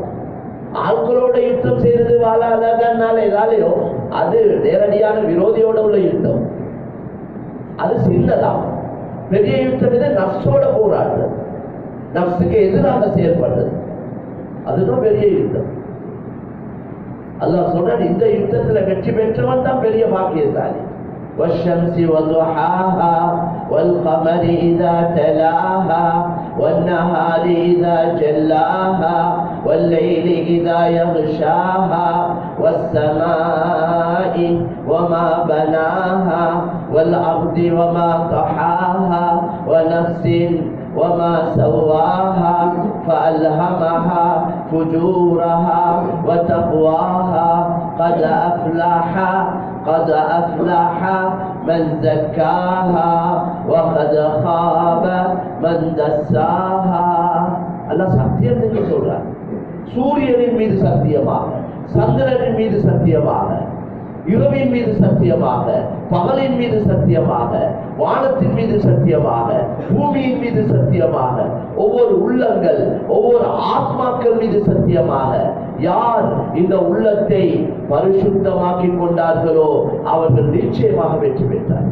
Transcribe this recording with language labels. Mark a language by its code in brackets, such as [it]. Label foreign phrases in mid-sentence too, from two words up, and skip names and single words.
[ta] ஆட்களோட யுத்தம் செய்யறது வாழாதனால ஏதாலையோ அது நேரடியான விரோதியோட உள்ள யுத்தம், அது சின்னதான். பெரிய யுத்தம் இது நஃப்ஸோட போராடுறது, நஃப்ஸுக்கு எதிராக செயல்படுறது, அதுதான் பெரிய யுத்தம். அல்லாஹ் சொல்றான், இந்த யுத்தத்துல வெற்றி பெற்றவன் தான் பெரிய பாக்கியசாலி. [ar] والشمس وضحاها والقمر إذا تلاها والنهار إذا جلاها والليل إذا يغشاها والسماء وما بناها والأرض وما طحاها ونفس وما سواها فألهمها فجورها وتقواها قد أفلح قد أفلح من زكاها وقد خاب من دساها. [ta] அல்லாஹ் சத்தியத்தை சொல்றார். சூரியனின் மீது சத்தியமாக, சந்திரனின் மீது சத்தியமாக, இரவின் மீது சத்தியமாக, பகலின் மீது சத்தியமாக, வானத்தின் மீது சத்தியமாக, பூமியின் மீது சத்தியமாக, ஒவ்வொரு உள்ளங்கள் ஒவ்வொரு ஆத்மாக்கள் மீது சத்தியமாக, யார் இந்த உள்ளத்தை பரிசுத்தமாக்கி கொண்டார்களோ அவர்கள் நிச்சயமாக வெற்றி பெற்றார்.